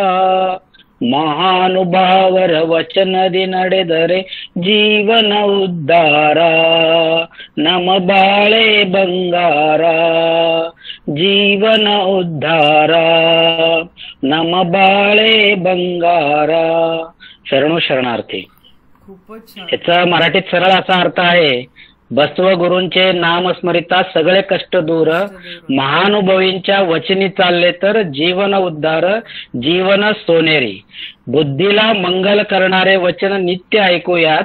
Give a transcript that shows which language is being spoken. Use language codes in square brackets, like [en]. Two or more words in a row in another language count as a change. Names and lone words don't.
[kn] ಮಹಾನುಭಾವರ ವಚನದಿ ನಡೆದರೆ ಜೀವನ ಉದ್ಧಾರ. ನಮ್ಮ ಬಾಳೆ ಬಂಗಾರ. ಜೀವನ ಉದ್ಧಾರ. ನಮ್ಮ ಬಾಳೆ ಬಂಗಾರ. [mr] शरणो शरणार्थी. खूपच छान. याचा मराठीत सरळ असा अर्थ आहे, बसव गुरूंचे नाम स्मरिता सगळे कष्ट दूर. महानुभवींच्या वचनी चालले तर जीवन उद्धार. जीवन सोनेरी. बुद्धीला मंगल करणारे वचन नित्य ऐकूयात.